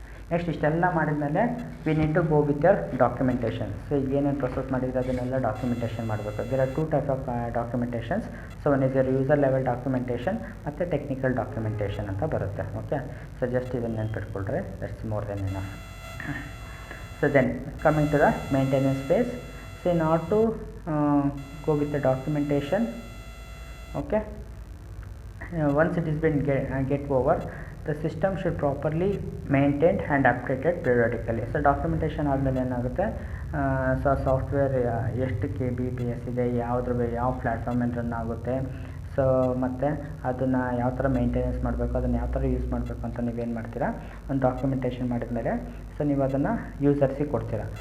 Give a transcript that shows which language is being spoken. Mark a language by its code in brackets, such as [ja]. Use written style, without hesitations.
[en] next [kn] ಇಷ್ಟೆಲ್ಲ ಮಾಡಿದ್ಮೇಲೆ [en] We need to go with your documentation. [kn] So ಈಗ ಏನೇನು ಪ್ರೊಸೆಸ್ ಮಾಡಿದರೆ ಅದನ್ನೆಲ್ಲ ಡಾಕ್ಯುಮೆಂಟೇಷನ್ ಮಾಡಬೇಕು. [en] There are 2 types of documentations. So one is your user level documentation [kn] ಮತ್ತು ಟೆಕ್ನಿಕಲ್ ಡಾಕ್ಯುಮೆಂಟೇಷನ್ ಅಂತ ಬರುತ್ತೆ. [en] okay, so just [kn] ಇದನ್ನು ನೆನ್ಪಿಟ್ಕೊಳ್ರೆ [en] That's more than enough. So then coming to the maintenance phase, so in order to go with the documentation, okay, once it has been get over, the system should properly maintained and updated periodically. [kn] So documentation ಆದಮೇಲೆ ಏನಾಗುತ್ತೆ, so software ಎಷ್ಟು KBPS ಇದೆ, ಯಾವ ಪ್ಲ್ಯಾಟ್ಫಾರ್ಮಲ್ಲಿ run ಆಗುತ್ತೆ, so ಮತ್ತು ಅದನ್ನು ಯಾವ ಥರ ಮೇಂಟೆನೆನ್ಸ್ ಮಾಡಬೇಕು, ಅದನ್ನು ಯಾವ ಥರ ಯೂಸ್ ಮಾಡಬೇಕು ಅಂತ ನೀವೇನು ಮಾಡ್ತೀರಾ, ಒಂದು ಡಾಕ್ಯುಮೆಂಟೇಷನ್ ಮಾಡಿದ್ಮೇಲೆ ಸೊ ನೀವು ಅದನ್ನು ಯೂಸರ್ಸಿಗೆ ಕೊಡ್ತೀರಾ.